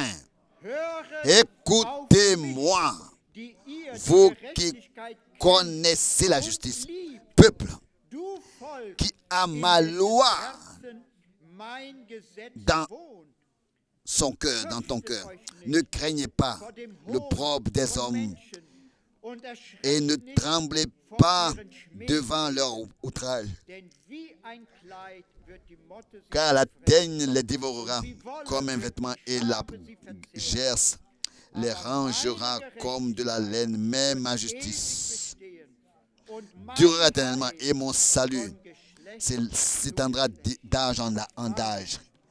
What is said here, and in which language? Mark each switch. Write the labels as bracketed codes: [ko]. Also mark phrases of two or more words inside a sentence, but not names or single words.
[de] Höret [fr] Écoutez-moi, [de] auf mich, die ihr die [fr] vous qui [de] Gerechtigkeit kennt [fr] connaissez la [de] und [fr] justice, [de] liebt. [fr] peuple [de] Du Volk, [fr] qui a [de] in [fr] ma [de] dessen [fr] loi [de] Herzen mein Gesetz [fr] dans [de] wohnt. [fr] son cœur, dans ton cœur. Ne craignez pas l'opprobre des hommes et ne tremblez pas devant leur outrage, car la teigne les dévorera comme un vêtement et la gerce les rangera comme de la laine, mais ma justice durera éternellement et mon salut s'étendra d'âge en âge.